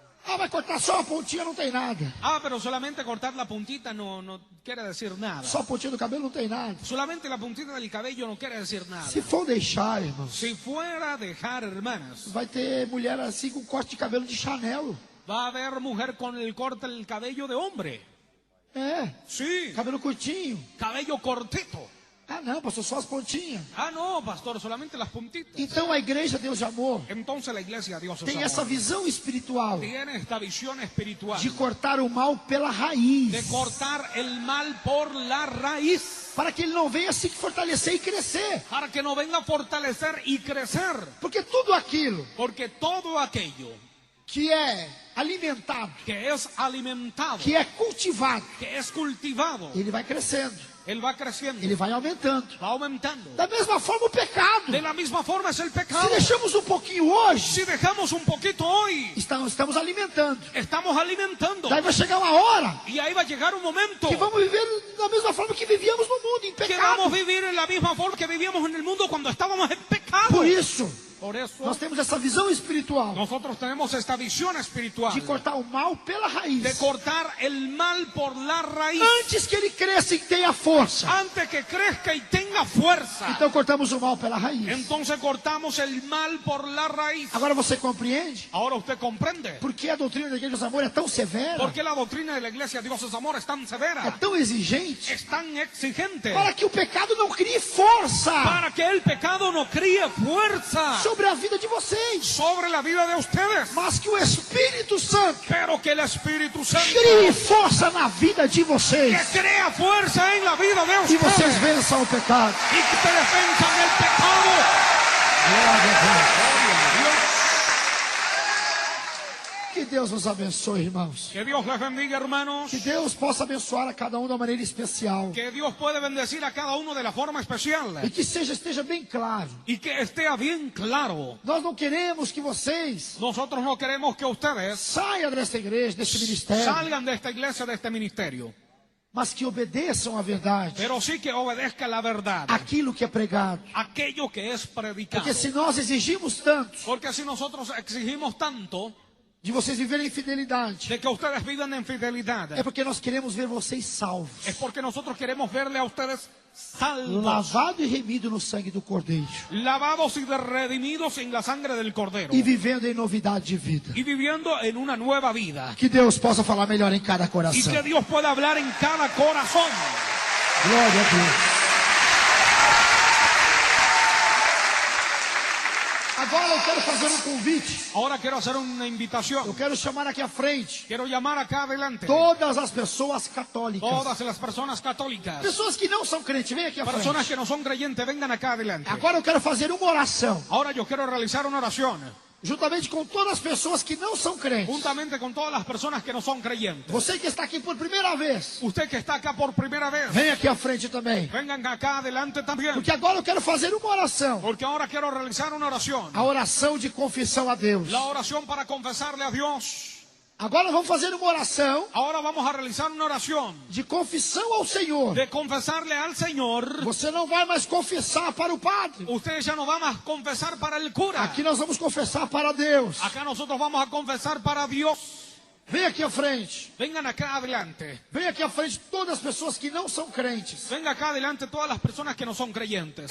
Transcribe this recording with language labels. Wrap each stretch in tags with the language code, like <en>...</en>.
<pt>Ah, vai cortar só a pontinha, não tem nada.</pt> <es>Ah, pero solamente cortar la puntita no quiere decir nada.</es> <pt>Só a pontinha do cabelo não tem nada.</pt> <es>Solamente la puntita del cabello no quiere decir nada.</es> <pt>Se for deixar, irmãos,</pt> <es>Si fuera a dejar, hermanas,</es> <pt>vai ter mulher assim com corte de cabelo de Chanel.</pt> <es>va a haber mujer con el corte del cabello de hombre.</es> <pt>É,</pt> <es>Sí,</es> <pt>cabelo curtinho.</pt> <es>cabello cortito.</es> <pt>Ah, não, pastor, só as pontinhas.</pt> <es>Ah, no, pastor, solamente las puntitas.</es> <pt>Então a igreja Deus de amor</pt> <es>Entonces la iglesia Dios es</es> <pt>tem</pt> <es>amor.</es> <pt>essa visão espiritual</pt> <es>Tiene esta visión espiritual</es> <pt>de cortar o mal pela raiz,</pt> <es>de cortar el mal por la raíz,</es> <pt>para que ele não venha se fortalecer e crescer.</pt> <es>para que no venga a fortalecer y crecer.</es> <pt>Porque tudo aquilo</pt> <es>Porque todo aquello</es> <pt>que é alimentado,</pt> <es>que es alimentado,</es> <pt>que é cultivado,</pt> <es>que es cultivado,</es> <pt>ele vai crescendo,</pt> <es>él va creciendo,</es> <pt>ele vai aumentando.</pt> <es>va aumentando.</es> <pt>Da mesma forma o pecado.</pt> <es>De la misma forma es el</es> <pt>Se</pt> <es>pecado.</es> <pt>deixamos um pouquinho hoje,</pt> <es>Si dejamos un poquito hoy,</es> <pt>estamos alimentando.</pt> <es>estamos alimentando.</es> <pt>Daí vai chegar uma hora</pt> <es>Y ahí va a llegar un momento</es> <pt>que vamos viver da mesma forma que vivíamos no mundo, em</pt> <es>que</es> <pt>pecado.</pt> <es>vamos a vivir en la misma forma que vivíamos en el mundo cuando estábamos en pecado.</es> <pt>Por isso,</pt> <es>Por eso</es> <pt>nós temos essa visão espiritual</pt> <es>nosotros tenemos esta visión espiritual</es> <pt>de cortar o mal pela raiz.</pt> <es>de cortar el mal por la raíz</es> <pt>Antes que ele cresça e tenha força.</pt> <es>antes que crezca y tenga fuerza.</es> <pt>Então cortamos o mal pela raiz.</pt> <es>Entonces cortamos el mal por la raíz.</es> <pt>Agora você compreende</pt> <es>Ahora usted comprende</es> <pt>por que a doutrina da Igreja do Amor é tão severa,</pt> <es>por qué la doctrina de la iglesia Dios es amor es tan</es> <pt>é</pt> <es>severa,</es> <pt>tão exigente,</pt> <es>es tan exigente,</es> <pt>para que o pecado não crie força</pt> <es>para que el pecado no críe fuerza</es> <pt>sobre a vida de vocês,</pt> <es>sobre la vida de ustedes,</es> <pt>mas que o Espírito Santo</pt> <es>pero que el Espíritu Santo</es> <pt>crie força na vida de</pt> <es>que</es> <pt>vocês</pt> <es>crea fuerza en la vida de</es> <pt>e vocês</pt> <es>ustedes</es> <pt>vençam o pecado.</pt> <es>y que te defensan del pecado.</es> <pt>Glória a Deus.</pt> <es>Gloria a Dios.</es> <pt>Que Deus nos abençoe, irmãos.</pt> <es>Que Dios les bendiga, hermanos.</es> <pt>Que Deus possa abençoar a cada um de uma maneira especial.</pt> <es>Que Dios puede bendecir a cada uno de la forma especial.</es> <pt>E que esteja bem claro.</pt> <es>Y que esté bien claro.</es> <pt>Nós não queremos que vocês</pt> <es>Nosotros no queremos que ustedes</es> <pt>saiam desta igreja, deste ministério,</pt> <es>salgan de esta iglesia, de este ministerio.</es> <pt>mas que obedeçam à verdade,</pt> <es>pero sí que obedezca la verdad,</es> <pt>aquilo que é pregado.</pt> <es>aquello que es predicado.</es> <pt>Porque se nós exigimos tanto</pt> <es>Porque si nosotros exigimos tanto</es> <pt>de vocês viverem em fidelidade,</pt> <es>de que ustedes vivan en fidelidad,</es> <pt>é porque nós queremos ver vocês salvos,</pt> <es>es porque nosotros queremos verle a ustedes salvos,</es> <pt>lavado e remido no sangue do Cordeiro,</pt> <es>lavados y redimidos en la sangre del Cordero,</es> <pt>e vivendo em novidade de vida.</pt> <es>y viviendo en una nueva vida.</es> <pt>Que Deus possa falar melhor em cada</pt> <es>Y</es> <pt>coração.</pt> <es>que Dios pueda hablar en cada corazón.</es> <pt>Glória a Deus. Agora eu quero fazer um convite.</pt> <es>Ahora quiero hacer una</es> <pt>Eu</pt> <es>invitación.</es> <pt>quero chamar aqui à frente</pt> <es>Quiero llamar acá adelante</es> <pt>todas as pessoas católicas.</pt> <es>todas las personas católicas,</es> <pt>Pessoas que não são crentes, vem aqui à</pt> <es>personas</es> <pt>frente.</pt> <es>que no son creyentes, vengan acá adelante.</es> <pt>Agora eu quero fazer uma oração,</pt> <es>Ahora yo quiero realizar una oración</es> <pt>juntamente com todas as pessoas que não são crentes.</pt> <es>juntamente con todas las personas que no son creyentes.</es> <pt>Você que está aqui por primeira vez,</pt> <es>Usted que está acá por primera vez,</es> <pt>vem aqui à frente também.</pt> <es>vengan acá adelante también.</es> <pt>Porque agora eu quero fazer uma oração.</pt> <es>Porque ahora quiero realizar una oración.</es> <pt>A oração de confissão a Deus.</pt> <es>La oración para confesarle a Dios.</es> <pt>Agora vamos fazer uma oração</pt> <es>Ahora vamos a realizar una oración</es> <pt>de confissão ao Senhor.</pt> <es>de confesarle al Señor.</es> <pt>Você não vai mais confessar para o padre.</pt> <es>Usted ya no va más a confesar para el cura.</es> <pt>Aqui nós vamos confessar para Deus.</pt> <es>Acá nosotros vamos a confesar para Dios.</es> <pt>Vem aqui à frente.</pt> <es>Vengan acá adelante.</es> <pt>Vem aqui à frente todas as pessoas que não são crentes.</pt> <es>Venga acá adelante todas las personas que no son creyentes.</es>